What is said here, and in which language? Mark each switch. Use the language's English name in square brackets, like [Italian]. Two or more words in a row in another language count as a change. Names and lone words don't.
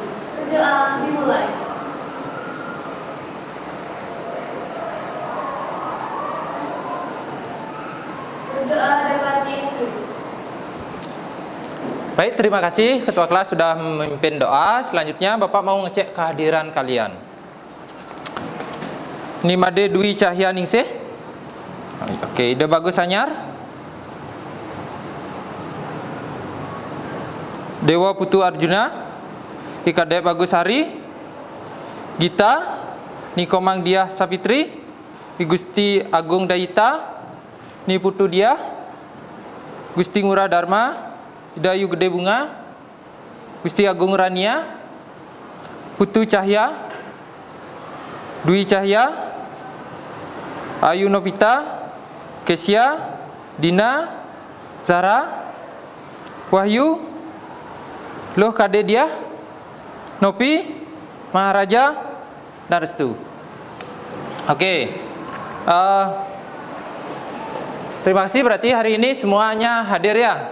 [Indonesian] Berdoa dimulai. Berdoa dapat diikuti. Baik, terima kasih ketua kelas sudah memimpin doa. Selanjutnya Bapak mau ngecek kehadiran kalian. Nimade Dwi Cahya Ningsih. Oke, ide bagus anyar. Dewa Putu Arjuna. Ikade Bagus Hari. Gita Nikomang Diah Sapitri. Gusti Agung Dayita. Ni Putu Dia. Gusti Ngurah Dharma. Dayu Gede Bunga, Gusti Agung Rania, Putu Cahya, Dwi Cahya, Ayu Nopita, Kesia, Dina, Zara, Wahyu, Loh Kade Dia, Nopi, Maharaja, dan Restu. Oke. Terima kasih, berarti hari ini semuanya hadir ya.